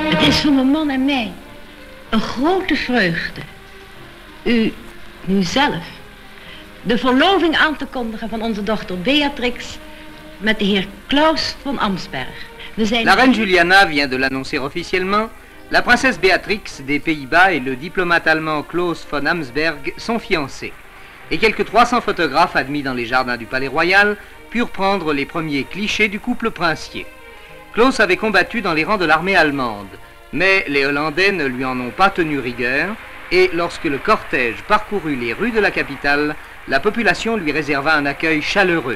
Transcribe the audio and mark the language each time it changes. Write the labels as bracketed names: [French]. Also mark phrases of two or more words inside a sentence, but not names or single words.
[Dutch] is voor mijn man en mij een grote vreugde u nu zelf de verloving aan te kondigen van onze dochter Beatrix met de heer Klaus van Amsberg. [French] La reine Juliana vient de l'annoncer officiellement. La princesse Béatrix des Pays-Bas et le diplomate allemand Klaus von Amsberg sont fiancés. Et quelques 300 photographes admis dans les jardins du Palais Royal purent prendre les premiers clichés du couple princier. Klaus avait combattu dans les rangs de l'armée allemande, mais les Hollandais ne lui en ont pas tenu rigueur, et lorsque le cortège parcourut les rues de la capitale, la population lui réserva un accueil chaleureux.